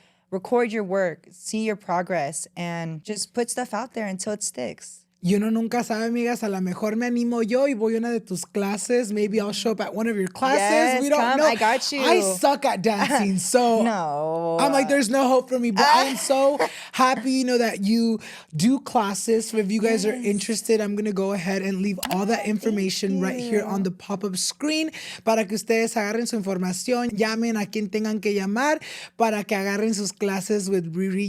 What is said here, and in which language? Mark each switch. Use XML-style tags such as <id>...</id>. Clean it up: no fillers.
<en>Record your work, see your progress, and just put stuff out there until it sticks.</en> <es>Y uno nunca sabe, amigas, a lo mejor me animo yo y voy a una de tus clases.</es> <en>Maybe I'll show up at one of your classes. Yes, we don't come, know. I got you. I suck at dancing, so No. I'm like, there's no hope for me. But I am so happy, you know, that you do classes. So if you guys are interested, I'm going to go ahead and leave all that information right here on the pop-up screen</en> <es>para que ustedes agarren su información, llamen a quien tengan que llamar para que agarren sus clases</es> <en>with Riri.</en>